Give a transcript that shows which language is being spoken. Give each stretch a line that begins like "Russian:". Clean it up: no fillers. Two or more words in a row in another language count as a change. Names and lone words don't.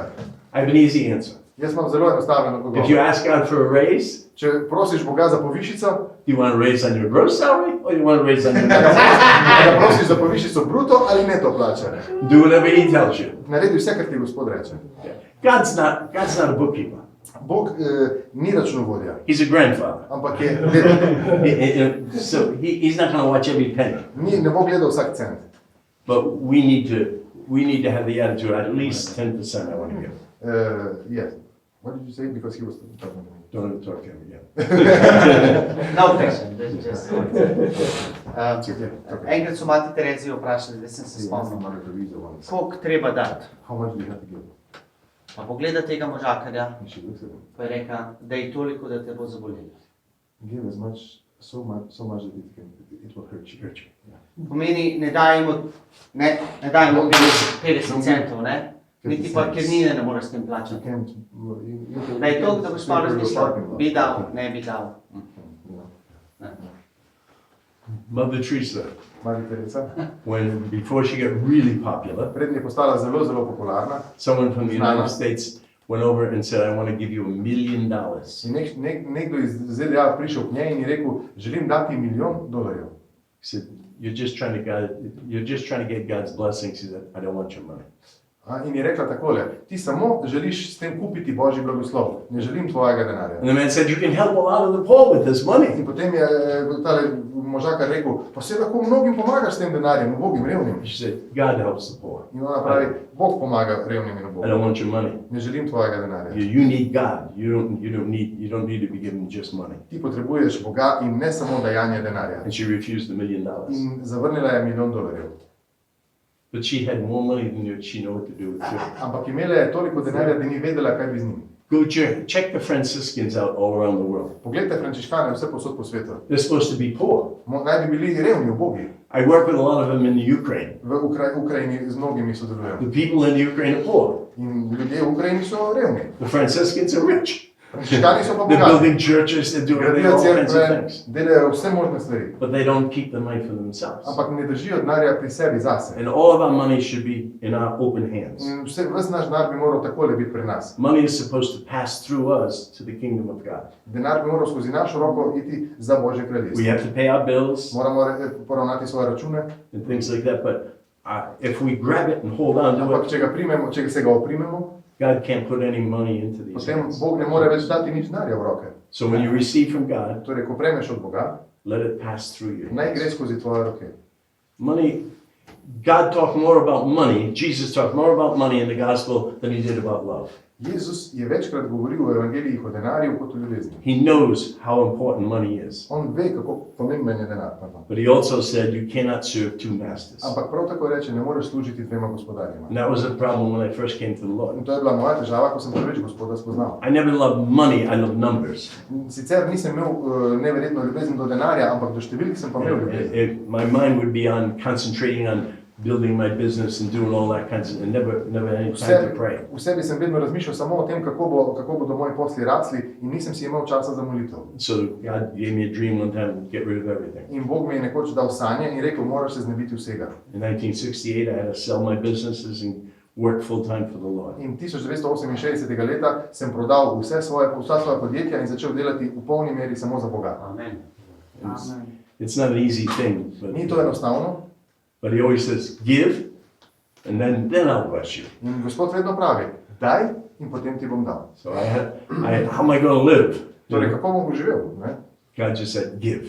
English: I have an easy answer.
Slovenian: Jaz imam zelo enostaven
English: If you
Slovenian: odgovor.
English: ask God for a raise,
Slovenian: Če prosiš Boga za povišico,
English: do you want a raise on your gross salary or do you want a raise on your net
Slovenian: da
English: salary?
Slovenian: prosiš za povišico bruto ali neto plače.
English: Do whatever He tells you.
Slovenian: Naredi vse, kar ti Gospod reče.
English: God's not a bookkeeper.
Slovenian: Bog ni računovodja,
English: He's a grandfather.
Slovenian: ampak je vedno.
English: So he's not going to watch every penny.
Slovenian: Ne bo gledal vsak cent.
English: But we need to have the attitude, at least 10% I want to give. Yes. What did you say? Because he was talking to me. Don't talk to him again. No question, just It's okay. Okay.
Slovenian: enkrat so mati Terezi vprašali, da sem se spomnil, koliko treba dati.
English: How much do you have to give?
Slovenian: Pa pogleda tega možakarja,
English: And she looks at him.
Slovenian: pa je rekla, da je toliko, da te bo zabolelo.
English: Give as much, so much that it will hurt you. Yeah.
Slovenian: Pomeni, ne dajmo 50 centov, ne? Niti parkirnine ne moreš s tem
English: You
Slovenian: plačati.
English: can't.
Slovenian: Da je to, da boš malo razmislil, bi dal, ne bi dal. Ne.
English: Mother Teresa,
Slovenian: Mari Teresa,
English: before she got really popular,
Slovenian: prednje je postala zelo, zelo popularna.
English: someone from the
Slovenian: Znana.
English: United States went over and said, I want to give you $1 million.
Slovenian: In nekdo iz ZDA prišel k njej in je rekel, želim dati $1 milijon.
English: He said, you're just trying to get God's blessings. He said, I don't want your money.
Slovenian: In je rekla takole, ti samo želiš s tem kupiti Božji blagoslov, ne želim tvojega denarja.
English: And the man said, you can help a lot of the poor with this money.
Slovenian: In potem je tale možakar rekel, pa se lahko mnogim pomagaš s tem denarjem, ubogim, revnim.
English: She said, God helps the poor.
Slovenian: In ona pravi, Bog pomaga revnim in
English: I don't
Slovenian: ubogim.
English: want your money.
Slovenian: Ne želim tvojega denarja.
English: You need God. You don't need to be given just money.
Slovenian: Ti potrebuješ Boga in ne samo dajanje denarja.
English: And she refused $1 million.
Slovenian: In zavrnila je $1 milijon.
English: But she had more money than she knew what to do with it.
Slovenian: Ampak imela je toliko denarja, da ni vedela, kaj bi z njim.
English: Go check the Franciscans out all around the world.
Slovenian: Poglejte frančiškane vse posod po svetu.
English: They're supposed to be poor.
Slovenian: Naj bi bili revni, ubogi.
English: I work with a lot of them in the Ukraine.
Slovenian: V Ukrajini z mnogimi sodelujem.
English: The people in the Ukraine are poor.
Slovenian: In ljudje v Ukrajini so revni.
English: The Franciscans are rich.
Slovenian: Frančiškani so pa
English: They're
Slovenian: bogati.
English: building churches, they're doing
Slovenian: Gradijo
English: all kinds of
Slovenian: cerkve,
English: things.
Slovenian: delajo vse možne stvari.
English: But they don't keep the money for themselves.
Slovenian: Ampak ne držijo denarja pri sebi zase.
English: And all of our money should be in our open hands.
Slovenian: In ves naš denar bi moral takole biti pri nas.
English: Money is supposed to pass through us to the kingdom of God.
Slovenian: Denar bi moral skozi našo roko iti za Božje
English: We
Slovenian: kraljestvo.
English: have to pay our bills
Slovenian: Moramo poravnati svoje račune,
English: and things like that, but if we grab it and hold on to
Slovenian: ampak
English: it,
Slovenian: če ga primemo, če se ga oprimemo,
English: God can't put any money into these
Slovenian: potem
English: hands.
Slovenian: Bog ne more več dati nič denarja v roke.
English: So when you receive from God,
Slovenian: Torej, ko prejmeš od Boga,
English: let it pass through you.
Slovenian: naj gre skozi tvoje roke.
English: Money, God talked more about money, Jesus talked more about money in the gospel than he did about love.
Slovenian: Jezus je večkrat govoril v evangelijih o denarju kot o ljubezni.
English: He knows how important money is.
Slovenian: On ve, kako pomemben je denar.
English: But he also said you cannot serve two masters.
Slovenian: Ampak prav tako reče, ne moreš služiti dvema gospodarjema.
English: And that was a problem when I first came to the Lord.
Slovenian: In to je bila moja težava, ko sem prvič Gospoda spoznal.
English: I never loved money, I loved numbers.
Slovenian: Sicer nisem imel neverjetno ljubezen do denarja, ampak do številk sem pa imel ljubezen.
English: My mind would be on concentrating on building my business and doing all that kinds of, and never any time to pray.
Slovenian: V sebi sem vedno razmišljal samo o tem, kako bodo moji posli rasli in nisem si imel časa za molitev.
English: So God gave me a dream one time to get rid of everything.
Slovenian: In Bog mi je nekoč dal sanje in rekel, moraš se znebiti vsega.
English: In 1968, I had to sell my businesses and work full time for the Lord.
Slovenian: In 1968. leta sem prodal vsa svoja podjetja in začel delati v polni meri samo za Boga. Amen.
English: It's not an easy thing,
Slovenian: Ni to enostavno,
English: but he always says, give, and then I'll bless you.
Slovenian: in Gospod vedno pravi, daj in potem ti bom dal.
English: So how am I going to live?
Slovenian: Torej, kako bom živel? Ne?
English: God just said, give.